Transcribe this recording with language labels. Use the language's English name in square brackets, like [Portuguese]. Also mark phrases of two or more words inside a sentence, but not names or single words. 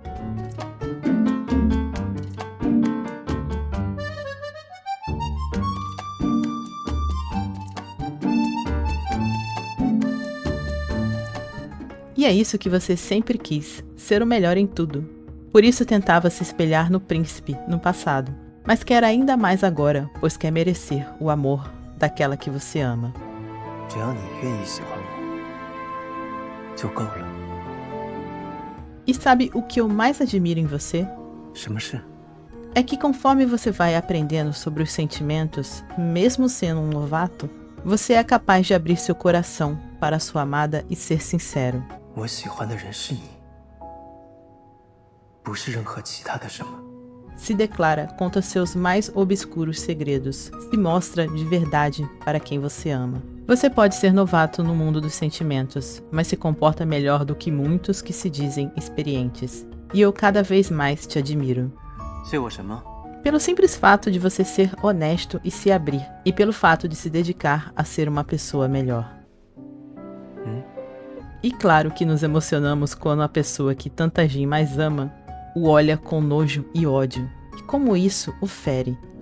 [Portuguese] E é isso que você sempre quis, ser o melhor em tudo. Por isso tentava se espelhar no príncipe, no passado, mas quer ainda mais agora, pois quer merecer o amor daquela que você ama. [Chinese] 只要你愿意喜欢我，就够了。 [Portuguese] E sabe o que eu mais admiro em você? [Chinese] 什么事？ [Portuguese] É que conforme você vai aprendendo sobre os sentimentos, mesmo sendo um novato, você é capaz de abrir seu coração para a sua amada e ser sincero. [Chinese] 我喜欢的人是你，不是任何其他的什么。 [Portuguese] Se declara, conta seus mais obscuros segredos, se mostra de verdade para quem você ama. Você pode ser novato no mundo dos sentimentos, mas se comporta melhor do que muitos que se dizem experientes. e eu cada vez mais te admiro. [Chinese] 谢我什么？ [Portuguese] Pelo simples fato de você ser honesto e se abrir, e pelo fato de se dedicar a ser uma pessoa melhor. E claro que nos emocionamos quando a pessoa que tanta gente mais ama o olha com nojo e ódio, e como isso o fere.